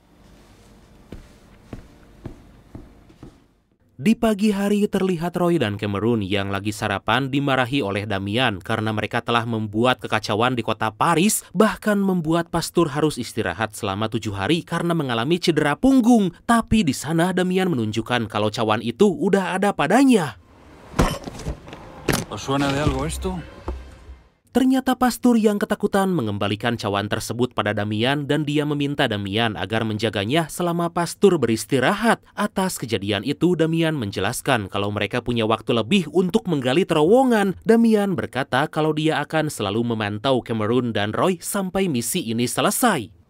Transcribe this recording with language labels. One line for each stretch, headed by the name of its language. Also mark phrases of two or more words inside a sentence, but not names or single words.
Indonesian: Di pagi hari terlihat Roy dan Cameron yang lagi sarapan dimarahi oleh Damián karena mereka telah membuat kekacauan di kota Paris, bahkan membuat pastur harus istirahat selama 7 hari karena mengalami cedera punggung. Tapi di sana Damián menunjukkan kalau cawan itu udah ada padanya.
Spanish: ¿Os suena de algo esto?
Indonesian: Ternyata pastur yang ketakutan mengembalikan cawan tersebut pada Damián dan dia meminta Damián agar menjaganya selama pastur beristirahat. Atas kejadian itu, Damián menjelaskan kalau mereka punya waktu lebih untuk menggali terowongan. Damián berkata kalau dia akan selalu memantau Cameron dan Roy sampai misi ini selesai.